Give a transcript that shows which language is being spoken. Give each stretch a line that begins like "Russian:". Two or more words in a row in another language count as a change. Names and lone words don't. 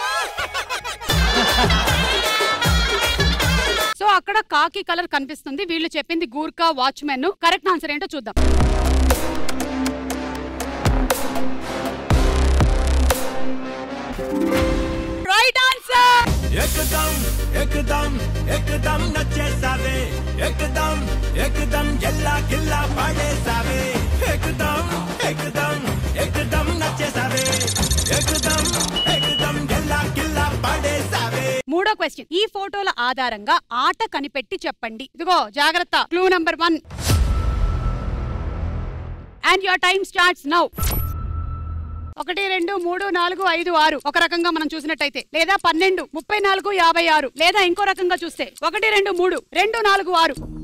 Telugu: సో అక్కడ కాకి కలర్ కనిపిస్తుంది. వీళ్ళు చెప్పింది గూర్ఖా వాచ్మెన్.
English: correct answer
Telugu: ఏంటో చూద్దాం.
English: right answer.
Lambadi: एकदम एकदम नचेसावे एकदम एकदम गिल्ला गिल्ला पड़ेसावे एकदम एकदम एकदम नचेसावे एकदम एकदम गिल्ला गिल्ला पड़ेसावे.
Telugu: మూడో క్వశ్చన్, ఈ ఫోటోల ఆధారంగా ఆట కనిపెట్టి చెప్పండి. ఇదిగో జాగ్రత్త,
English: clue number 1 and your time starts now.
Telugu: 1 2 3 4 5 6 ఒక రకంగా మనం చూసినట్టయితే, లేదా 12 34 56, లేదా ఇంకో రకంగా చూస్తే 1 2 3 2 4 6.